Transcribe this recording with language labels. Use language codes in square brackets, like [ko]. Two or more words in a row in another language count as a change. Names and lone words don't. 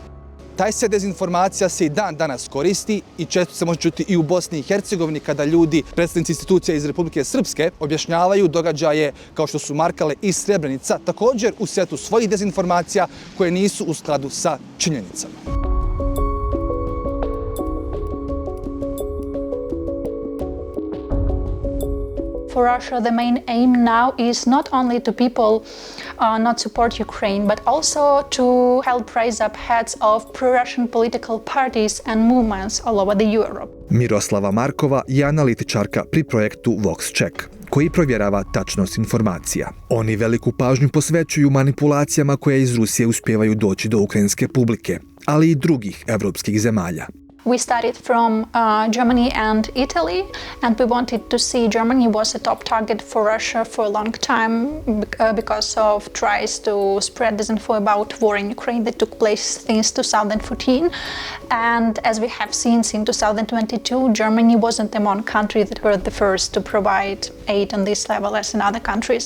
[bs] Taj se dezinformacija se i dan danas koristi i često se može čuti i u Bosni i Hercegovini kada ljudi, predstavnici institucija iz Republike Srpske, objašnjavaju događaje kao što su Markale i Srebrenica, također u svjetlu svojih dezinformacija koje nisu u skladu sa činjenicama. [en] For Russia, the main aim now is not only to people not support Ukraine, but also to help raise up heads of pro-Russian political parties and movements all over the Europe. [bs] Miroslava Markova je analitičarka pri projektu VoxCheck, koji provjerava tačnost informacija. Oni veliku pažnju posvećuju manipulacijama koje iz Rusije uspijevaju doći do ukrajinske publike, ali i drugih evropskih zemalja. [en] We started from Germany and Italy, and we wanted to see Germany was a top target for Russia for a long time because of tries to spread disinfo about war in Ukraine that took place since 2014. And as we have seen in 2022, Germany wasn't among countries that were the first to provide aid on this level as in other countries.